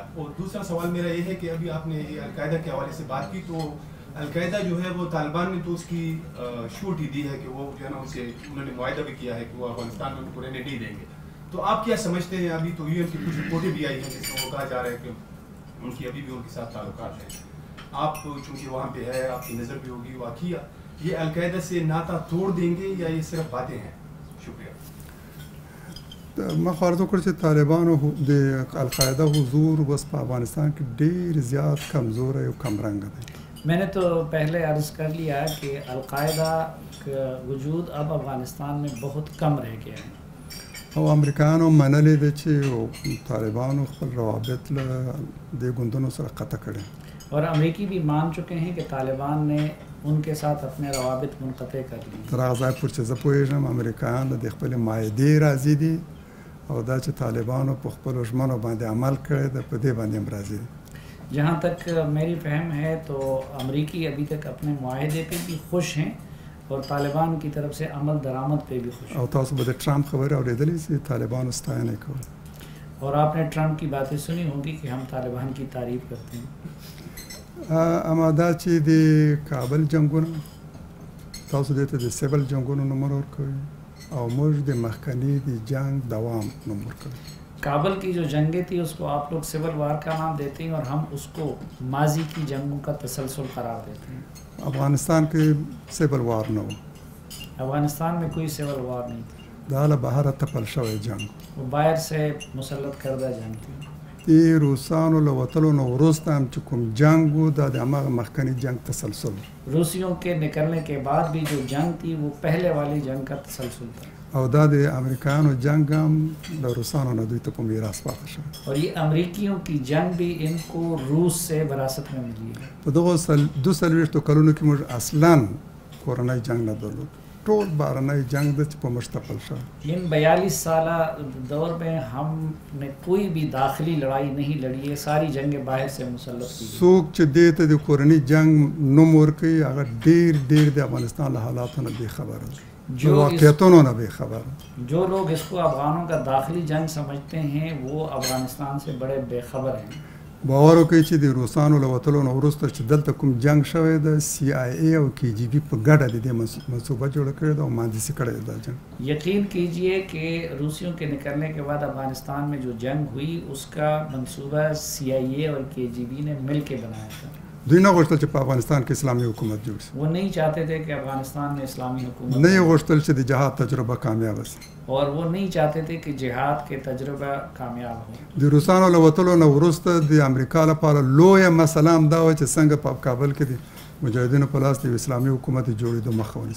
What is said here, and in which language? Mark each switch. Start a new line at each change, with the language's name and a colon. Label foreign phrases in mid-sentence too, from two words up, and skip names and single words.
Urdu: اور دوسرا سوال میرا یہ ہے کہ ابھی آپ نے القاعدہ کے حوالے سے بات کی، تو القاعدہ جو ہے وہ طالبان نے تو اس کی شورٹی دی ہے کہ وہ جو ہے نا اسے انہوں نے معاہدہ بھی کیا ہے کہ وہ افغانستان میں ان کو رہنے نہیں دیں گے. تو آپ کیا سمجھتے ہیں؟ ابھی تو یو این کی کچھ رپورٹیں بھی آئی ہیں جس میں وہ کہا جا رہا ہے کہ ان کی ابھی بھی ان کے ساتھ تعلقات ہیں. آپ چونکہ وہاں پہ ہے، آپ کی نظر بھی ہوگی، واقعی یہ القاعدہ سے ناطہ توڑ دیں گے یا یہ صرف باتیں ہیں؟ شکریہ.
Pashto: ما خواهد وکړ چې طالبانو د القاعده حضور بس په افغانستان کې ډېر زیات کمزوری او کمرنګ دی.
Urdu: میں نے تو پہلے عرض کر لیا کہ القاعدہ کا وجود اب افغانستان میں بہت کم رہ گیا ہے.
Pashto: او امریکایانو منلې ده چې طالبانو خپل روابط له دې ګوندونو سره قطع کړي.
Urdu: اور امریکی بھی مان چکے ہیں کہ طالبان نے ان کے ساتھ اپنے روابط منقطع کر لی.
Pashto: تر هغه ځای پورې چې زه پوهېږم امریکایان د خپلې معاهدې راضي دي او دا چې طالبانو په خپلو ژمنو باندې عمل کړی ده په دې باندې هم راضي دي.
Urdu: جہاں تک میری فہم ہے تو امریکی ابھی تک اپنے معاہدے پہ بھی خوش ہیں اور طالبان کی طرف سے عمل درآمد پہ بھی خوش ہیں.
Pashto: او تاسو به د ټرمپ خبرې اورېدلې چې طالبانو ستاینه کوي.
Urdu: اور آپ نے ټرمپ کی باتیں سنی ہوں گی کہ ہم طالبان کی تعریف کرتے ہیں.
Pashto: اما دا چې د کابل جنګونه تاسو دې ته د سیول جنګونو نومونه ورکوي او موږ د مخکني د جنګ دوام نوم ورکوي.
Urdu: کابل کی جو جنگیں تھی اس کو آپ لوگ
English: civil war
Urdu: کا نام دیتے ہیں اور ہم اس کو ماضی کی جنگوں کا تسلسل قرار دیتے ہیں.
Pashto: افغانستان کې
English: civil war
Pashto: نه و،
Urdu: افغانستان میں کوئی
English: civil war
Urdu: نہیں تھی،
Pashto: دا له بهره تپل شوی جنګ.
Urdu: وہ باہر سے مسلط کردہ جنگ تھی.
Pashto: د روسانو له وتلو نه وروسته هم چې کوم جنګ و دا د هماغه مخکني جنګ تسلسل.
Urdu: روسیوں کے نکلنے کے بعد بھی جو جنگ تھی وہ پہلے والی جنگ کا تسلسل تھا.
Pashto: او دا د امریکایانو جنگ هم له روسانو نه دوی ته په میراث پاتې شو.
Urdu: اور یہ امریکیوں کی جنگ بھی ان کو روس سے وراثت میں ملی ہے.
Pashto: په دغه 240 کلونو کې موږ اصلا کورنۍ جنگ نه درلود، ټول بهرنی جنگ د چې په موږ تپل شو.
Urdu: ان 42 سالہ دور میں ہم نے کوئی بھی داخلی لڑائی نہیں لڑی ہے، ساری جنگیں باہر سے مسلط کی.
Pashto: څوک چې دې ته د کورنۍ جنگ نوم ورکوي هغه ډېر د افغانستان له حالاتو نه بې خبره ده، واقعیتونو نه بې خبره.
Urdu: جو لوگ اس کو افغانوں کا داخلی جنگ سمجھتے ہیں وہ افغانستان سے بڑے بے خبر ہیں.
Pashto: باور وکړئ چې د روسانو له وتلو نه وروسته چې دلته کوم جنگ شوی ده، CIA او KGB په ګډه د دې منصوبه جوړه کړې ده او مهندسي کړې ده دا جنگ.
Urdu: یقین کیجئے کہ روسیوں کے نکلنے کے بعد افغانستان میں جو جنگ ہوئی اس کا منصوبہ CIA اور KGB نے مل کے بنایا تھا.
Pashto: دوی نه غوښتل چې په افغانستان کې اسلامي حکومت جوړ شي.
Urdu: وہ نہیں چاہتے تھے کہ افغانستان میں اسلامی حکومت،
Pashto: نه یې غوښتل چې د جهاد تجربه کامیاب شي.
Urdu: اور وہ نہیں چاہتے تھے کہ جہاد کے تجربہ کامیاب ہو.
Pashto: د روسانو له وتلو نه وروسته د امریکا لپاره لویه مسله هم دا وه چې څنګه په کابل کې د مجاهدینو په لاس د اسلامي حکومت جوړېدو مخه ونیسي.